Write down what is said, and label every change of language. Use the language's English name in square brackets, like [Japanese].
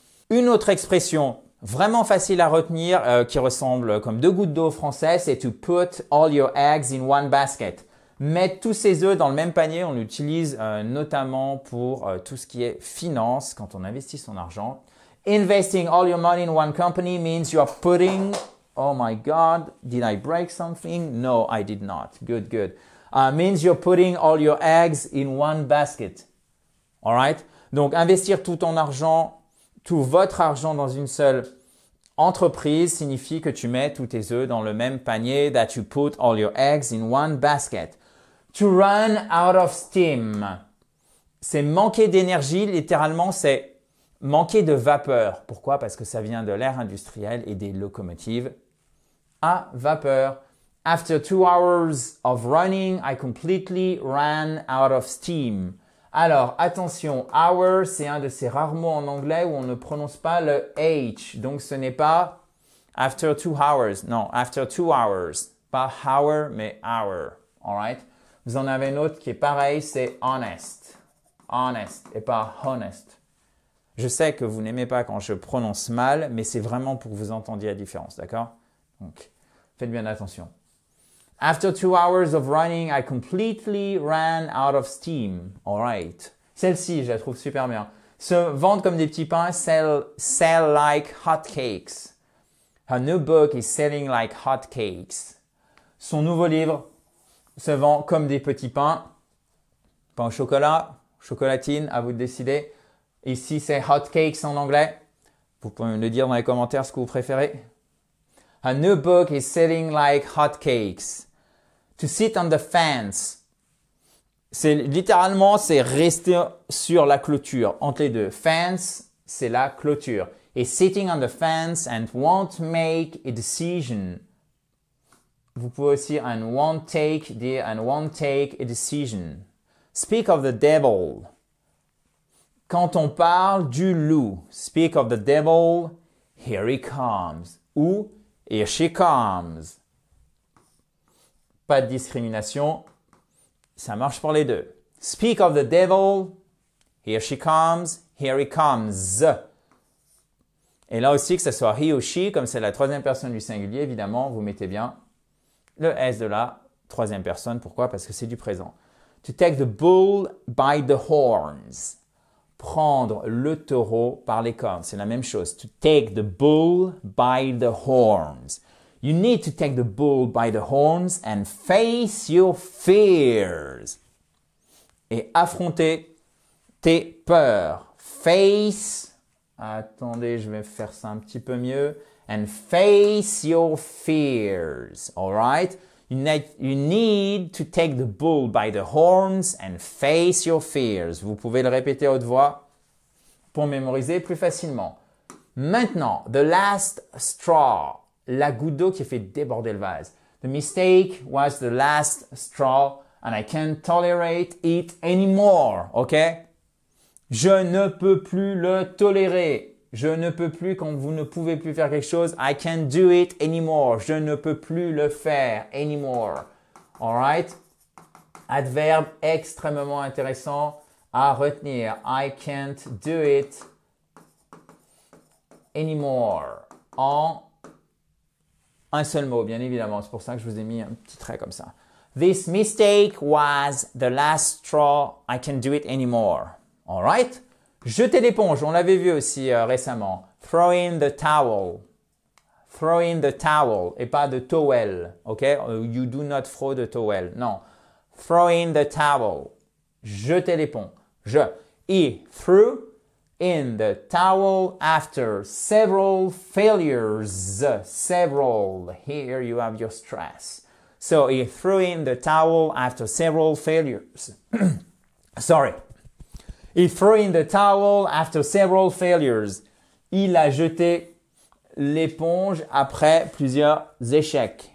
[French] Une autre expression vraiment facile à retenir qui ressemble comme deux gouttes d'eau français, c'est [English] to put all your eggs in one basket. [French] Mettre tous ses œufs dans le même panier, on l'utilise notamment pour tout ce qui est finance, quand on investit son argent. [English] Investing all your money in one company means you are putting, oh my God, did I break something? No, I did not. Good, good. Means you're putting all your eggs in one basket. All right? [French] Donc, investir tout ton argent, tout votre argent dans une seule entreprise signifie que tu mets tous tes œufs dans le même panier, [English] that you put all your eggs in one basket. To run out of steam. [French] C'est manquer d'énergie, littéralement, c'est manquer de vapeur. Pourquoi? Parce que ça vient de l'ère industrielle et des locomotives à vapeur. [English] After 2 hours of running, I completely ran out of steam. [French] Alors, attention, hour, c'est un de ces rares mots en anglais où on ne prononce pas le H. Donc, ce n'est pas [English] after 2 hours. [French] Non, after 2 hours. Pas hour, mais hour. [English] All right? [French] Vous en avez une autre qui est pareil, c'est honest. Honest et pas honest. Je sais que vous n'aimez pas quand je prononce mal, mais c'est vraiment pour que vous entendiez la différence, d'accord? Donc, faites bien attention. [English] After 2 hours of running, I completely ran out of steam. All right. [French] Celle-ci, je la trouve super bien. Se vendre comme des petits pains, [English] sell like hotcakes. Her new book is selling like hotcakes. [French] Son nouveau livre se vend comme des petits pains. Pain au chocolat, chocolatine, à vous de décider. Ici, c'est hotcakes en anglais. Vous pouvez me le dire dans les commentaires ce que vous préférez. [English] A new book is selling like hotcakes. To sit on the fence. [French] C'est littéralement, c'est rester sur la clôture. Entre les deux. Fence, c'est la clôture. [English] Et sitting on the fence and won't make a decision. [French] Vous pouvez aussi [English] and won't take a decision. Speak of the devil. [French] Quand on parle du loup, [English] speak of the devil, here he comes. Ou here she comes. [French] Pas de discrimination, ça marche pour les deux. [English] Speak of the devil, here she comes, here he comes. [French] Et là aussi, que ce soit he ou she, comme c'est la troisième personne du singulier, évidemment, vous mettez bien le S de la troisième personne. Pourquoi? Parce que c'est du présent. [English] To take the bull by the horns. [French] Prendre le taureau par les cornes. C'est la même chose. [English] To take the bull by the horns. You need to take the bull by the horns and face your fears. [French] Et affronter tes peurs. Face. Attendez, je vais faire ça un petit peu mieux. [English] And face your fears. All right? You need to take the bull by the horns and face your fears. [French] Vous pouvez le répéter à haute voix pour mémoriser plus facilement. Maintenant, [English] the last straw. [French] La goutte d'eau qui a fait déborder le vase. [English] The mistake was the last straw and I can't tolerate it anymore. OK? [French] Je ne peux plus le tolérer. Je ne peux plus quand vous ne pouvez plus faire quelque chose. [English] I can't do it anymore. [French] Je ne peux plus le faire [English] anymore. Alright? [French] Adverbe extrêmement intéressant à retenir. [English] I can't do it anymore. [French] En un seul mot, bien évidemment. C'est pour ça que je vous ai mis un petit trait comme ça. [English] This mistake was the last straw. I can't do it anymore. Alright? [French] Jeter l'éponge, on l'avait vu aussi récemment. [English] Throw in the towel. Throw in the towel [French] et pas de [English] towel. OK? You do not throw the towel. Non. Throw in the towel. [French] Jeter l'éponge. [English] He threw in the towel after several failures. Several. Here you have your stress. So he threw in the towel after several failures. Sorry. He threw in the towel after several failures. [French] Il a jeté l'éponge après plusieurs échecs.